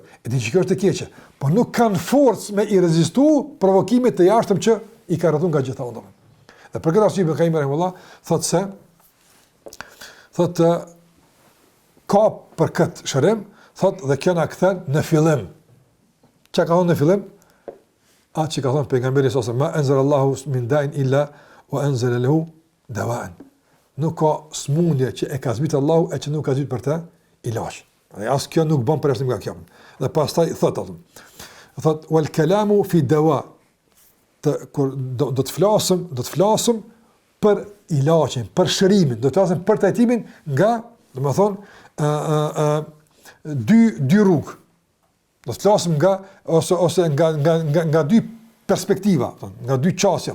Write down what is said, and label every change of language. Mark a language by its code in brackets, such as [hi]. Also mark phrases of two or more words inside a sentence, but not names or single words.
[sq] E di që kjo është e keqe, po nuk kanë forcë me i rezistu provokimit të jashtëm që i ka rrethuar nga gjitha undave. Dhe për këtë arsye Ibn Qayyim rahimahullah thotë ka për këtë shërim, Thot dhe kjo na kthen në fillim. Çka ka thonë në fillim? Atë që ka thonë pejgamberi sa [ar] ما أنزل الله من داء إلا وأنزل له دواء. [sq] Nuk ka smundje që e ka zbrit Allahu e që nuk ka zbrit për të ilaç. Dhe as kjo nuk bën përshtim nga kjo. Dhe pastaj thot atë. Thot [ar] والكلام في الدواء. [sq] Kur do të flasim për ilaçin, për shërimin, do të flasim për trajtimin nga, domethënë, dy rrugë. Do të flasim ose nga dy perspektiva, nga dy qasja.